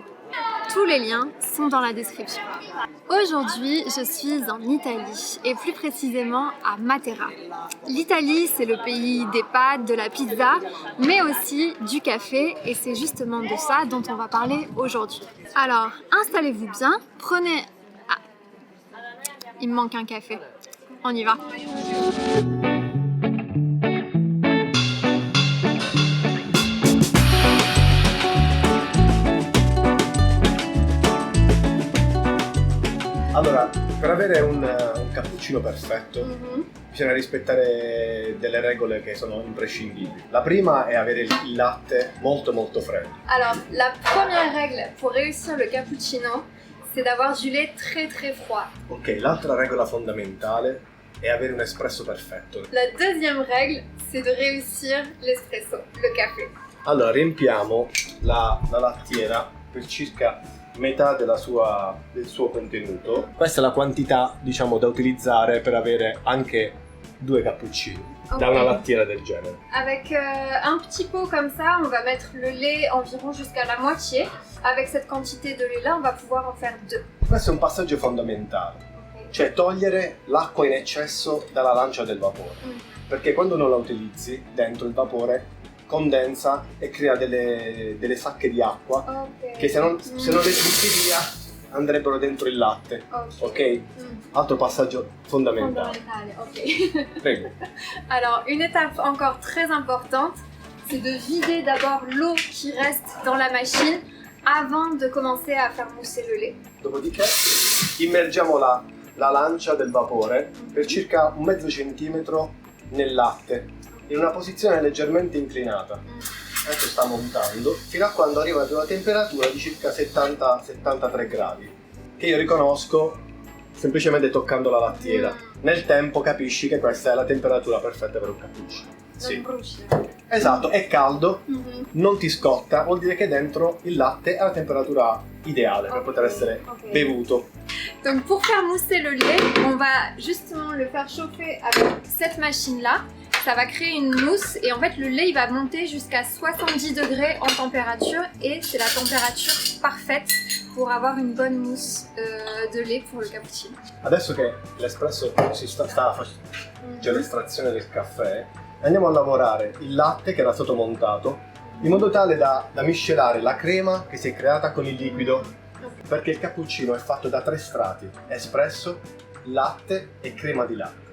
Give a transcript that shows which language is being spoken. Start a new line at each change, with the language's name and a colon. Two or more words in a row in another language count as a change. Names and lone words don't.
French: Tous les liens sont dans la description. Aujourd'hui, je suis en Italie et plus précisément à Matera. L'Italie, c'est le pays des pâtes, de la pizza, mais aussi du café et c'est justement de ça dont on va parler aujourd'hui. Alors, installez-vous bien, prenez... Ah, il me manque un café. On y va.
Italian: Allora, per avere un cappuccino perfetto bisogna rispettare delle regole che sono imprescindibili. La prima è avere il latte molto freddo.
French: Alors, la première règle pour réussir le cappuccino, c'est d'avoir du lait très froid.
Italian: Ok, l'altra regola fondamentale è avere un espresso perfetto.
French: La deuxième règle, c'est de réussir l'espresso, le café.
Italian: Allora, riempiamo la lattiera per circa metà del suo contenuto. Questa è la quantità, diciamo, da utilizzare per avere anche 2 cappuccini da una lattiera del genere.
French: Avec un petit pot comme ça, on va mettre le lait environ jusqu'à la moitié. Avec cette quantité de lait là, on va pouvoir en faire 2.
Italian: Questo è un passaggio fondamentale, cioè togliere l'acqua in eccesso dalla lancia del vapore, perché quando non la utilizzi dentro il vapore condensa e crea delle sacche di acqua che se non le butti via andrebbero dentro il latte. Ok? Altro passaggio fondamentale. Ok. Prego.
French: Alors, une étape encore très importante, c'est de vider d'abord l'eau qui reste dans la machine avant de commencer à faire mousser le lait.
Italian: Dopodiché immergiamo la lancia del vapore per circa un mezzo centimetro nel latte, in una posizione leggermente inclinata. Adesso sta montando fino a quando arriva ad una temperatura di circa 70-73 gradi, che io riconosco semplicemente toccando la lattiera. Nel tempo capisci che questa è la temperatura perfetta per un cappuccino. Sì. Esatto, è caldo, non ti scotta, vuol dire che dentro il latte è alla temperatura ideale per poter essere bevuto.
French: Donc pour faire mousser le lait, on va justement le faire chauffer avec cette machine-là. Ça va créer une mousse et en fait le lait il va monter jusqu'à 70 degrés en température et c'est la température parfaite pour avoir une bonne mousse de lait pour le cappuccino.
Italian: Adesso che l'espresso si sta facendo, c'è l'estrazione del caffè, andiamo a lavorare il latte che era stato montato in modo tale da miscelare la crema che si è creata con il liquido, perché il cappuccino è fatto da 3 strati: espresso, latte e crema di latte.